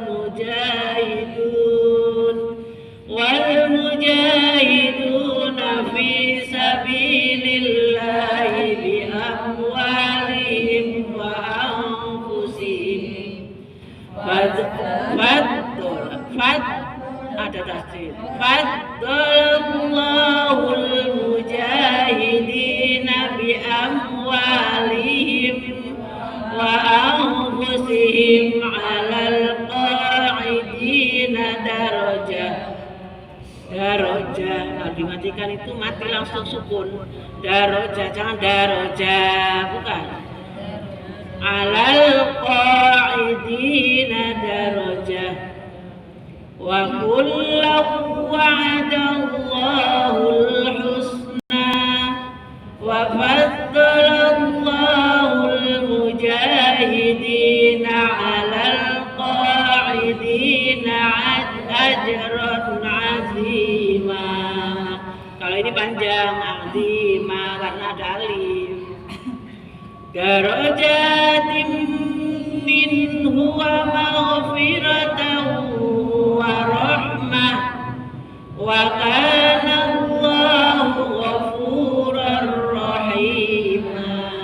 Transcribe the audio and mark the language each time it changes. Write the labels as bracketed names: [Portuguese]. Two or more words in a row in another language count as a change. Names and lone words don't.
[Arabic] مجاهدون في سبيل الله بأموالهم وأنفسهم فضل الله المجاهدين بأموالهم وأنفسهم على القاعدين درجة. [Indonesian] Kalau dimatikan itu mati langsung sukun. Darajah, jangan darajah, bukan. [Arabic] على القاعدين درجة. وكلا وعد الله الحسنى وفضل الله المجاهدين على القاعدين أجرا عظيما. [Indonesian] Kalau ini panjang 'azima karena ada alif. [Arabic] درجات منه ومغفرة ورحمة وكان الله غفورا رحيما.